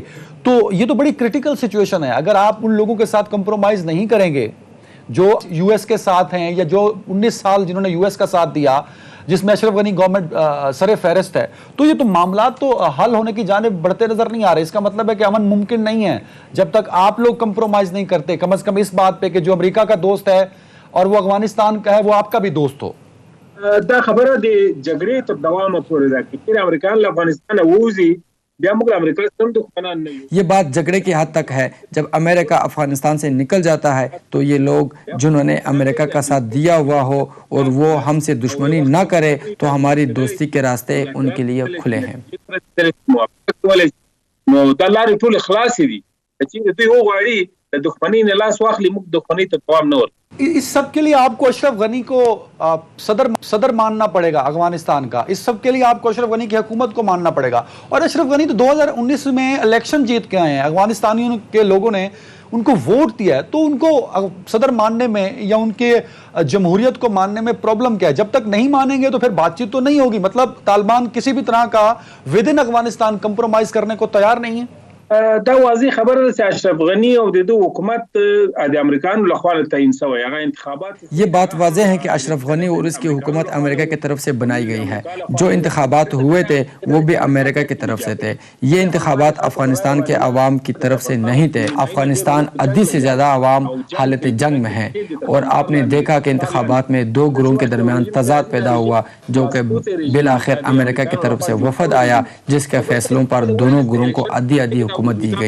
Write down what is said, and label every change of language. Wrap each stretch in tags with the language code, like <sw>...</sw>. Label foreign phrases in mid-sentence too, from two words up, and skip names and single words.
<ur>تو یہ تو بڑی</ur> <en>critical situation</en> <ur>ہے. اگر آپ ان لوگوں کے ساتھ کمپرومائز نہیں کریں گے جو یو ایس کے ساتھ ہیں یا جو 19 سال جنہوں نے یو ایس کا ساتھ دیا جس میں اشرف غنی گورنمنٹ سر فہرست ہے، تو یہ تو معاملات تو حل ہونے کی جانب بڑھتے نظر نہیں آ رہے. اس کا مطلب ہے کہ امن ممکن نہیں ہے جب تک آپ لوگ کمپرومائز نہیں کرتے، کم از کم اس بات پہ کہ جو امریکہ کا دوست ہے اور وہ افغانستان کا ہے وہ آپ کا بھی دوست ہو.</ur> <ps>دا خبره د جګړې تر دوام پورې ده چې امریکایان له افغانستان ووځي بیا موږ امریکا سره دښمنان نه یو.</ps> <ur>یہ بات جھگڑے کی حد تک ہے. جب امریکہ افغانستان سے نکل جاتا ہے تو یہ لوگ جنہوں نے امریکہ کا ساتھ دیا ہوا ہو اور وہ ہم سے دشمنی نہ کرے تو ہماری دوستی کے راستے ان کے لیے کھلے ہیں.</ur> <ps>نو دا لارې ټول خلاص دي چې دوی وغواړي د دښمنۍ نه لاس واخلي موږ دښمنۍ ته دوام نه ورکوو.</ps> <ur>اس سب کے لیے آپ کو اشرف غنی کو صدر ماننا پڑے گا افغانستان کا. اس سب کے لیے آپ کو اشرف غنی کی حکومت کو ماننا پڑے گا. اور اشرف غنی تو 2019 میں الیکشن جیت کے آئے ہیں. افغانستانیوں کے لوگوں نے ان کو ووٹ دیا ہے, تو ان کو صدر ماننے میں یا ان کے جمہوریت کو ماننے میں پرابلم کیا ہے؟ جب تک نہیں مانیں گے تو پھر بات چیت تو نہیں ہوگی. مطلب طالبان کسی بھی طرح کا ود ان افغانستان کمپرومائز کرنے کو تیار نہیں ہے.</ur> <ps>دا واضح خبره ده چې اشرف غنی او د حکومت د امریکایانو لخوا تعیین شوی هغه انتخابات.</ps> <ur>یہ بات واضح ہے کہ اشرف غنی اور اس کی حکومت امریکہ کی طرف سے بنائی گئی ہے. جو انتخابات ہوئے تھے وہ بھی امریکہ کی طرف سے تھے. یہ انتخابات افغانستان کے عوام کی طرف سے نہیں تھے. افغانستان آدھی سے زیادہ عوام حالت جنگ میں ہیں اور آپ نے دیکھا کہ انتخابات میں دو گروہوں کے درمیان تضاد پیدا ہوا جو کہ بالآخر امریکہ کی طرف سے وفد آیا جس کے فیصلوں پر دونوں گروہوں کو آدھی آدھی حکومت دی گئی.</ur>